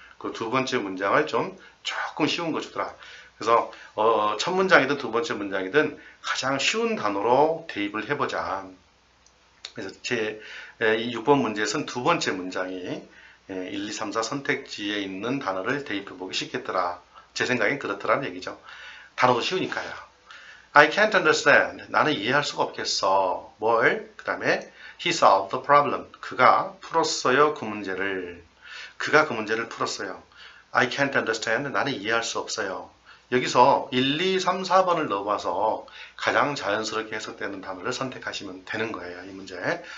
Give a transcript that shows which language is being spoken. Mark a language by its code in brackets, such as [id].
[ko] 그 두 번째 문장을 좀 조금 쉬운 거 주더라. 그래서 첫 문장이든 두 번째 문장이든 가장 쉬운 단어로 대입을 해보자. 그래서 제 6번 문제에서는 두 번째 문장이 1, 2, 3, 4 선택지에 있는 단어를 대입해보기 쉽겠더라. 제 생각엔 그렇더라는 얘기죠. 단어도 쉬우니까요. [en] I can't understand. [ko] 나는 이해할 수가 없겠어. 뭘? 그 다음에 [en] He solved the problem. [ko] 그가 풀었어요. 그 문제를. 그가 그 문제를 풀었어요. [en] I can't understand. [ko] 나는 이해할 수 없어요. 여기서 1, 2, 3, 4번을 넣어봐서 가장 자연스럽게 해석되는 단어를 선택하시면 되는 거예요. 이 문제.